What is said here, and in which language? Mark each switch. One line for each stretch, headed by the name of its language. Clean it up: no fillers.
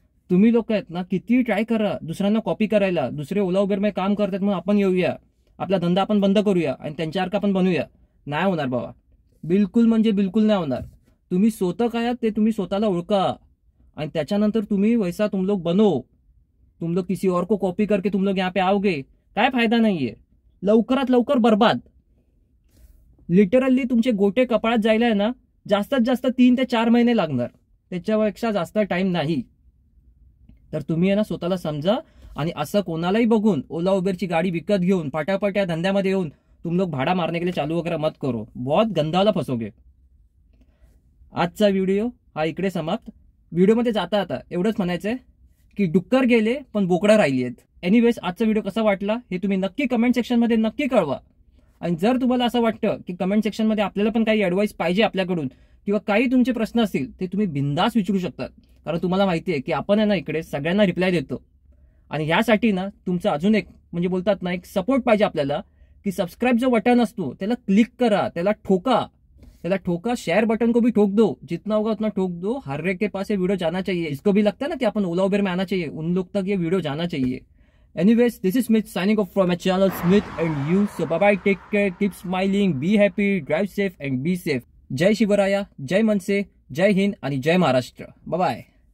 Marathi: तुम्ही लोक आहेत ना किती ट्राय करा दुसऱ्यांना कॉपी करायला. दुसरे ओला उबेर मध्ये काम करतात मग आपण येऊया, आपला धंदा आपण बंद करूया आणि त्यांच्यासारखा आपण बनूया. नाही होणार बाबा, बिलकुल म्हणजे बिलकुल नाही होणार. तुम्ही स्वतः काय आहात ते तुम्ही स्वतःला ओळखा आणि त्याच्यानंतर तुम्ही
Hindi: वैसा तुम लोग बनो. तुम लोग किसी और को कॉपी करके तुम लोग यहाँ पे आओगे,
Marathi: काय फायदा नाहीये. लवकरात लवकर बर्बाद. लिटरली तुमचे गोटे कपाळात जायला आहे ना जास्तीत जास्त 3 ते 4 महिने लागणार, त्याच्यापेक्षा जास्त टाइम नाही. तर तुम्ही आहे ना स्वतःला समजा आणि असं कोणालाही बघून ओला उबेरची गाडी विकत घेऊन पटापट या धंद्यामध्ये येऊन
Hindi: तुम लोग भाड़ा मारने के लिए चालू वगैरे मत करो, बहुत गंदाला फसोगे.
Marathi: आजचा व्हिडिओ हा इकडे समाप्त. व्हिडिओमध्ये जाता आता एवढंच म्हणायचंय की डुक्कर गेले पण बोकडं राहिली आहेत. एनिवेज आजचा व्हिडिओ कसा वाटला हे तुम्ही नक्की कमेंट सेक्शनमध्ये नक्की कळवा. आणि जर तुम्हाला असं वाटतं की कमेंट सेक्शनमध्ये आपल्याला पण काही ॲडवाईस पाहिजे आपल्याकडून किंवा काही तुमचे प्रश्न असतील ते तुम्ही बिंदास विचारू शकतात, कारण तुम्हाला माहिती आहे की आपण आहे ना इकडे सगळ्यांना रिप्लाय देतो. आणि ह्यासाठी ना तुमचं अजून एक म्हणजे बोलतात ना एक सपोर्ट पाहिजे आपल्याला की सबस्क्राईब जो बटन असतो त्याला क्लिक करा, त्याला ठोका,
Hindi: शेयर बटन को भी ठोक दो, जितना होगा उतना ठोक दो. हर एक के पास ये वीडियो जाना चाहिए. इसको भी लगता है ना कि अपन ओला उबेर में आना चाहिए, उन लोग तक ये वीडियो जाना चाहिए.
English: Anyways, this is Smith signing off from my channel Smith and you. So bye bye, take care, keep smiling, be happy, drive safe and be safe.
Marathi: जय शिवराया, जय मनसे, जय हिंद आणि जय महाराष्ट्र.
English: Bye bye.